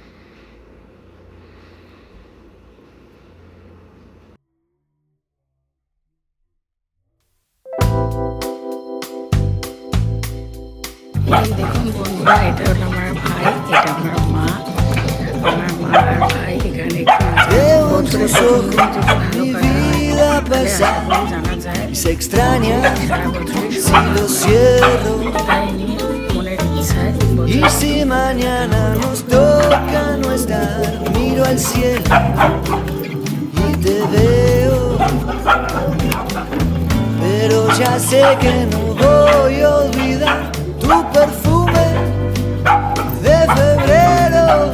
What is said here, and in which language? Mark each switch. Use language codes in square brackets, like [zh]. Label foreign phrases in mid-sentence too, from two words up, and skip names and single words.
[bn] এই দেখুন বন্ধুরা, এটা হলো আমার ভাই, এটা আমার মা। আমার মা আর ভাই এখানে জানা যায় [es] Se extraña si lo cierro [bn] মনের ইচ্ছায় [es] y si mañana nos toca no estar, miro al cielo y te veo, pero ya sé que no voy a olvidar tu perfume de febrero.